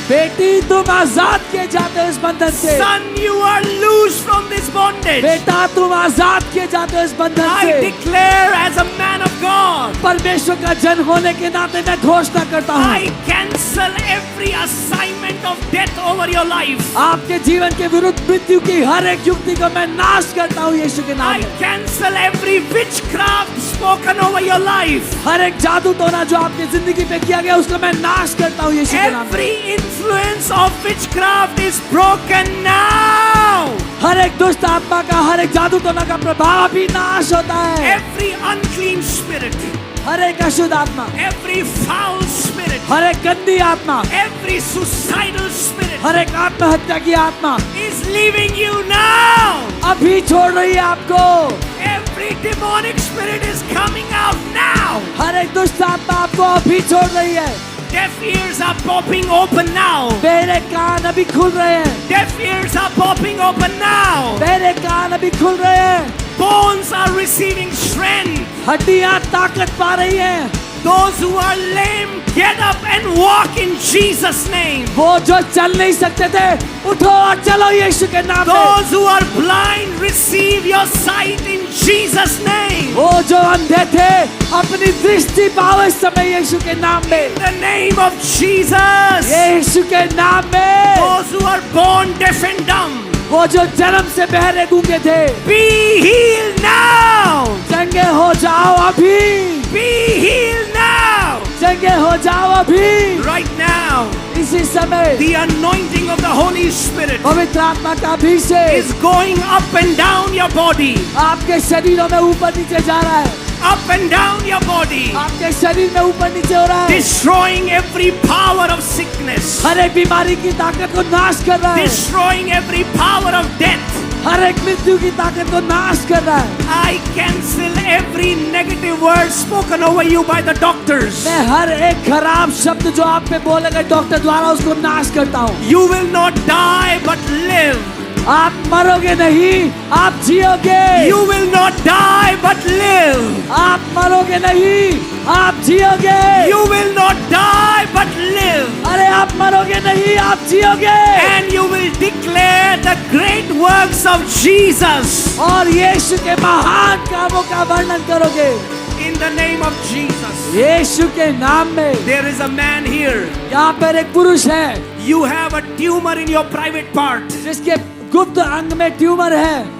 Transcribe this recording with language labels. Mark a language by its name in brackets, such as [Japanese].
[Hindi] बेटी तुम आजाद किए जाते हो इस बंधन से। [English] Son, you are loosed from this bondage. [Hindi] बेटा तुम आजाद किए जाते हो इस बंधन [English] I [Hindi] से। [English] declare as a man of God, [Hindi] परमेश्वर का जन होने के नाते मैं घोषणा करता हूँ, [English] I cancel every assignment of death over your life. [Hindi] आपके जीवन के विरुद्ध मृत्यु की हर एक युक्ति को मैं नाश करता हूँ यीशु के नाम [English] I [Hindi] में। [English] cancel every witchcraft spoken over your life. [Hindi] हर एक जादू टोना जो आपकी जिंदगी पे किया गया उसको मैं नाश करता हूँ यीशु के नाम में। [English] Every influence of witchcraft is broken now. [Hindi] हर एक दुष्ट आत्मा का, हर एक जादू टोना का प्रभाव भी नाश होता है। [English] Every unclean spirit, [Hindi] हर एक अशुद्ध आत्मा, [English] every foul spirit, [Hindi] हर एक गंदी आत्मा, [English] every suicidal spirit [Hindi] हर एक आत्महत्या की आत्मा [English] is leaving you now. [Hindi] अभी छोड़ रही है आपको। [English] Every demonic spirit is coming out now. [Hindi] हर एक दुष्ट आत्मा आपको अभी छोड़ रही है। [English] Deaf ears are popping open now. [Hindi] मेरे कान अभी खुल रहे हैं, [English] Deaf ears are popping open now. [Hindi] मेरे कान अभी खुल रहे हैं, [English] Bones are receiving strength. [Hindi] हड्डियां ताकत पा रही हैं। [English] Those who are lame, get up and walk in Jesus' name. [Hindi] वो जो चल नहीं सकते थे उठो और चलो यीशु के नाम में। [English] Those who are blind, receive your sight in Jesus' name. [Hindi] वो जो अंधे थे अपनी दृष्टि पाओ इस समय यीशु के नाम में, [English] In the name of Jesus. [Hindi] यीशु के नाम में। [English] Those who are born deaf and dumb, [Hindi] वो जो जन्म से बहरे गूंगे थे [English] be healed now. [Hindi] चंगे हो जाओ अभी, [English] Be healed now. [Hindi] चंगे हो जाओ अभी [English] Right now, [Hindi] इसी समय। [English] the anointing of the Holy Spirit [Hindi] पवित्र आत्मा का अभिषेक [English] is going up and down your body. [Hindi] आपके शरीरों में ऊपर नीचे जा रहा है, [English] Up and down your body. [Hindi] आपके शरीर में ऊपर नीचे हो रहा है, [English] Destroying every power of sickness. [Hindi] हर एक बीमारी की ताकत को नाश कर रहा है, [English] Destroying every power of death. [Hindi] हर एक मृत्यु की ताकत को नाश कर रहा है। [English] I cancel every negative word spoken over you by the doctors. [Hindi] मैं हर एक खराब शब्द जो आप पे बोले गए डॉक्टर द्वारा उसको नाश करता हूँ। [English] You will not die but live. [Hindi] आप मरोगे नहीं, आप जियोगे। [English] You will not die but live. [Hindi] आप मरोगे नहीं, आप जियोगे। [English] You will not die but live. [Hindi] अरे आप मरोगे नहीं, आप जियोगे। [English] And you will declare the great works of Jesus. [Hindi] और यीशु के महान कामों का वर्णन करोगे। [English] In the name of Jesus. [Hindi] यीशु के नाम में। [English] There is a man here. [Hindi] यहाँ पर एक पुरुष है [English] You have a tumor in your private part. [Hindi] जिसके गुप्त अंग में ट्यूमर है।